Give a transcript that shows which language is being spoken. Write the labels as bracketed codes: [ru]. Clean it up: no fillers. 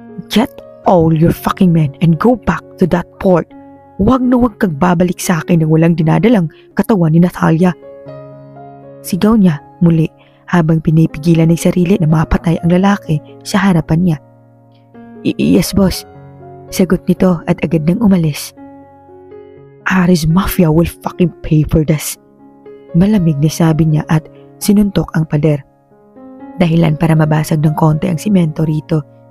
[en] Get all your fucking men and go back to that port. [tl] Huwag na huwag kang babalik sa akin ng walang dinadalang katawan ni Natalia. Sigaw niya muli habang pinipigilan ng sarili na mapatay ang lalaki sa harapan niya. [en] Yes, boss. [tl] Sagot nito at agad nang umalis. [en] Ares Mafia will fucking pay for this. [tl] Malamig na sabi niya at sinuntok ang pader. Dahilan para mabasag ng konti ang simento rito.